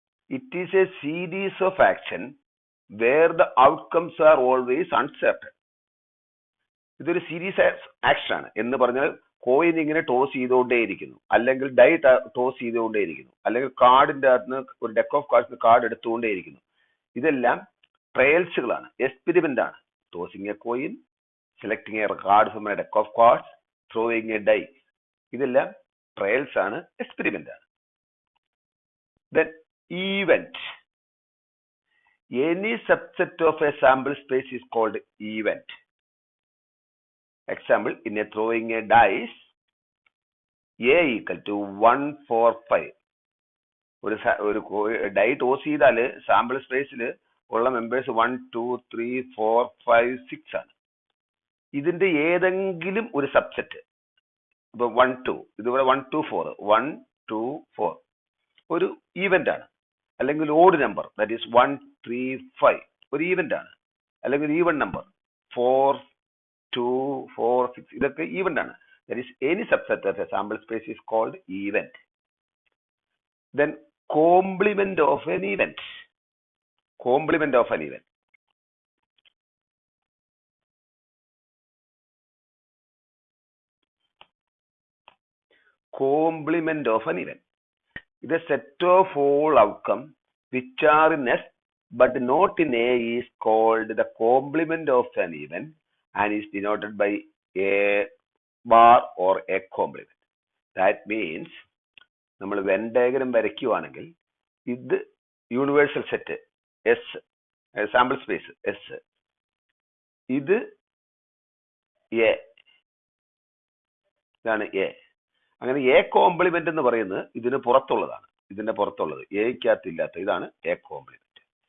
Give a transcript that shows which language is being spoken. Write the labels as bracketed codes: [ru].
[en] It is a series of action where the outcomes are always uncertain. [ml] ഇതൊരു series action ആണ്. എന്ന് പറഞ്ഞാൽ coin ഇങ്ങനെ ടോസ് ചെയ്തുകൊണ്ടേയിരിക്കുന്നു, അല്ലെങ്കിൽ ഡൈ ടോസ് ചെയ്തുകൊണ്ടേയിരിക്കുന്നു, അല്ലെങ്കിൽ കാർഡിന്റെ അകത്ത് ഒരു ഡെക്ക് ഓഫ് കാർഡ്സ് കാർഡ് എടുത്തുകൊണ്ടേയിരിക്കുന്നു. ഇതെല്ലാം ട്രയൽസുകളാണ്, എക്സ്പെരിമെന്റ് ആണ്. [en] tossing a coin, selecting a card from a deck of cards, throwing a die, [ml] ഇതെല്ലാം ട്രയൽസ് ആണ്, എക്സ്പെരിമെന്റ് ആണ്. [en] Then event. Any subset of a sample space is called event. Example, in a throwing a dice, A equal to 1 4 5. [ml] ഒരു dye toss ചെയ്താൽ sample സ്പേസിൽ ഉള്ള members 1 2 3 4 5 6 ആണ്. ഇതിന്റെ ഏതെങ്കിലും ഒരു സബ്സെറ്റ്, ഇപ്പൊ 1 2, ഇതുപോലെ 1 2 4 1 2 4 ഒരു ഈവന്റ് ആണ്. അല്ലെങ്കിൽ ഓഡ് നമ്പർ, ദാറ്റ് ഈസ് 1 3 5 ഒരു ഈവന്റ് ആണ്. അല്ലെങ്കിൽ ഈവൻ നമ്പർ 4 2 4 6, ഇതൊക്കെ ഈവന്റ് ആണ്. [en] That is any subset of a sample space is called event. Then complement of an event. Complement of an event. Complement of an event. It is a set of all outcomes which are in S but not in A is called the complement of an event and is denoted by a bar or a complement. [ml] That means നമ്മൾ Venn diagram വരയ്ക്കുകയാണെങ്കിൽ ഇത് universal set S, sample space S, ഇത് A, ഇതാണ് A. അങ്ങനെ A complement എന്ന് പറയുന്നത് ഇതിന് പുറത്തുള്ളതാണ്. ഇതിന്റെ പുറത്തുള്ളത് എക്കകത്തില്ലാത്ത ഇതാണ് എ കോംപ്ലിമെന്റ്.